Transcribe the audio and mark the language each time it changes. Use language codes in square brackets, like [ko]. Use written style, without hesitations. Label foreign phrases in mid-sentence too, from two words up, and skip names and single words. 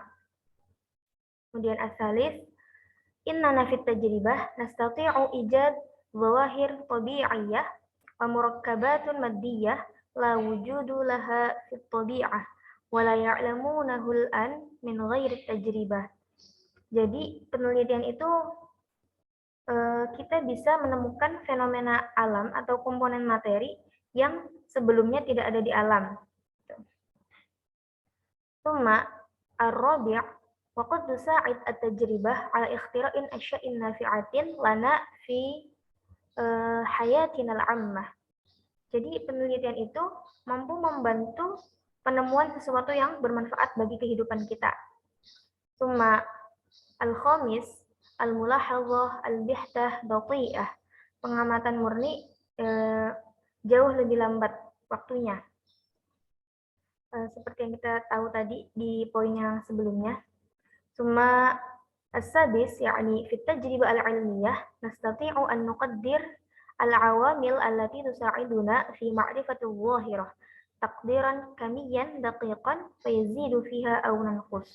[ar] Kemudian الثالث إننا في التجربة نستطيع إيجاد ظواهر طبيعية ومركبات مادية لا وجود لها في الطبيعة ولا يعلمونه الآن من غير تجربة. [id] Jadi penelitian itu kita bisa menemukan fenomena alam atau komponen materi yang sebelumnya tidak ada di alam. [ar] ثم الرابع وقد تساعد التجربة على اختراع أشياء نافعة لنا في حياتنا العامة. [id] Jadi penelitian itu mampu membantu penemuan sesuatu yang bermanfaat bagi kehidupan kita. [ar] ثم الخامس الملاحظة البحتة بطيئة. [id] Pengamatan murni jauh lebih lambat waktunya. Seperti yang kita tahu tadi di poin yang sebelumnya. [ar] ثم السادس يعني في التجربة العلمية نستطيع أن نقدر العوامل التي تساعدنا في معرفة الظاهرة تقديرا كميا دقيقا فيزيد فيها أو ننقص.